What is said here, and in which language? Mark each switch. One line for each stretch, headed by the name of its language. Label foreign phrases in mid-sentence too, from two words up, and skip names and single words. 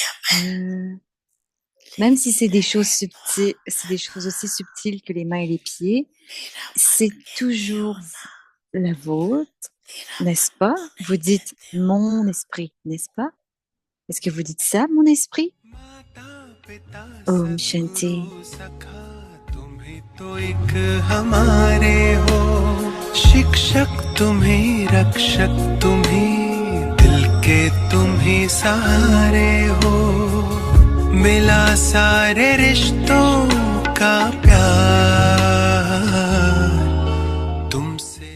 French: Euh, Même si c'est des choses subtiles, c'est des choses aussi subtiles que les mains et les pieds, c'est toujours la vôtre, n'est-ce pas? Vous dites mon esprit, n'est-ce pas? Est-ce que vous dites ça, mon esprit?
Hindi: माता पिता Om सदगुरु Shanti. सखा तुम्ही तो एक हमारे हो शिक्षक तुम्ही रक्षक तुम्ही दिल के तुम्ही सहारे हो मिला सारे रिश्तों का प्यार तुमसे